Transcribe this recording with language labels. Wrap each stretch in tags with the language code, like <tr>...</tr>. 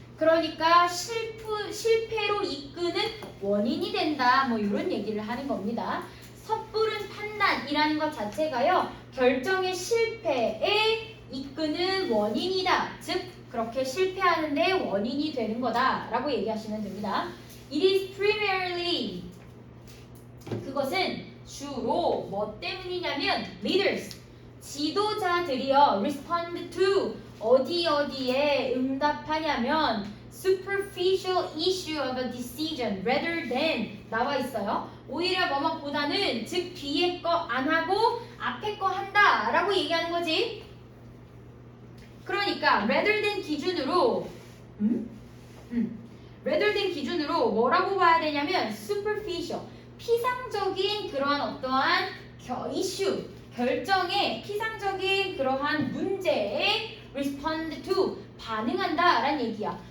<ko>그러니까 실패로 이끄는 원인이 된다. 뭐 이런 얘기를 하는 겁니다. 섣부른 판단이라는 것 자체가요. 결정의 실패에 이끄는 원인이다. 즉 그렇게 실패하는 데 원인이 되는 거다. 라고 얘기하시면 됩니다.</ko> <en>It is primarily</en> <ko>그것은 주로 뭐 때문이냐면</ko> <en>leaders</en> <ko>지도자들이요.</ko> <en>respond to</en> <ko>어디 어디에 응답하냐면</ko> <en>superficial issue of a decision rather than</en> <ko>나와 있어요. 오히려 뭐뭐보다는 즉 뒤에 거 안 하고 앞에 거 한다 라고 얘기하는 거지. 그러니까 rather than 기준으로 rather than 기준으로 뭐라고 봐야 되냐면 superficial 피상적인 그러한 어떠한 이슈 결정에 피상적인 그러한 문제에</ko> <en>respond to</en> <ko>반응한다 라는 얘기야.</ko>